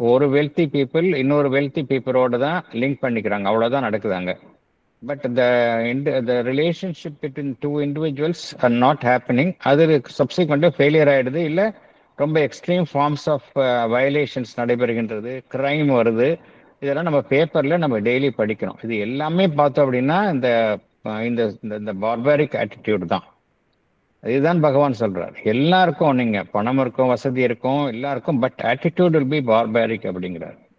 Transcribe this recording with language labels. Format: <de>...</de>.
<ta>ஒரு wealthy people இன்னொரு wealthy பீப்புளோட தான் லிங்க் பண்ணிக்கிறாங்க, அவ்வளோதான் நடக்குதாங்க.</ta> <en>But the relationship between two individuals are not happening.</en> <ta>அது சப்சிக்வெண்ட்டாக ஃபெயிலியர் ஆகிடுது, இல்லை ரொம்ப எக்ஸ்ட்ரீம் ஃபார்ம்ஸ் ஆஃப் வயலேஷன்ஸ் நடைபெறுகின்றது, கிரைம் வருது. இதெல்லாம் நம்ம பேப்பரில் நம்ம டெய்லி படிக்கிறோம். இது எல்லாமே பார்த்தோம் அப்படின்னா இந்த பார்பாரிக் ஆட்டிடியூட் தான். இதுதான் பகவான் சொல்றார். எல்லாருக்கும் நீங்கள் பணம் இருக்கும், வசதி இருக்கும், எல்லாருக்கும்,</ta> <en>but attitude will be barbaric</en> <ta>அப்படிங்கிறார்.</ta>